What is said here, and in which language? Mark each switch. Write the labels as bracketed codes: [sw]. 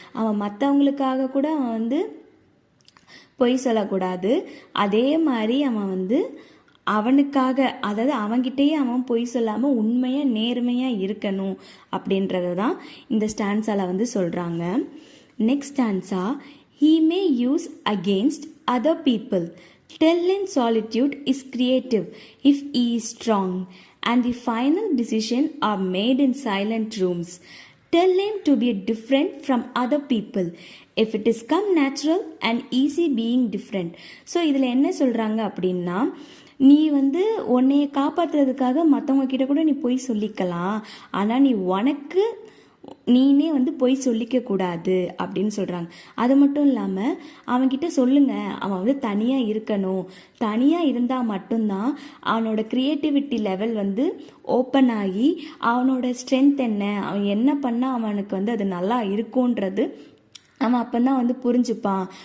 [ta] அவன் மற்றவங்களுக்காக கூட அவன் வந்து பொய் சொல்லக்கூடாது. அதே மாதிரி அவன் வந்து அவனுக்காக, அதாவது அவன்கிட்டயே அவன் பொய் சொல்லாமல் உண்மையாக நேர்மையாக இருக்கணும் அப்படின்றத தான் இந்த ஸ்டான்ஸால் வந்து சொல்கிறாங்க. [en] Next stanza, he may use against other people. Tell him solitude is creative if he is strong and the final decision are made in silent rooms. Tell him to be different from other people if it is come natural and easy being different. [ta] So இதில் என்ன சொல்கிறாங்க அப்படின்னா, நீ வந்து உன்னைய காப்பாற்றுறதுக்காக மற்றவங்க கிட்ட கூட நீ பொய் சொல்லிக்கலாம், ஆனால் நீ உனக்கு நீனே வந்து பொய் சொல்லிக்க கூடாது அப்படின்னு சொல்கிறாங்க. அது மட்டும் இல்லாமல் அவன்கிட்ட சொல்லுங்க, அவன் வந்து தனியாக இருக்கணும், தனியாக இருந்தால் மட்டும்தான் அவனோட க்ரியேட்டிவிட்டி லெவல் வந்து ஓப்பன் ஆகி அவனோட ஸ்ட்ரென்த் என்ன, அவன் என்ன பண்ணால் அவனுக்கு வந்து அது நல்லா இருக்கும்ன்றது அவன் அப்போ தான் வந்து புரிஞ்சுப்பான்.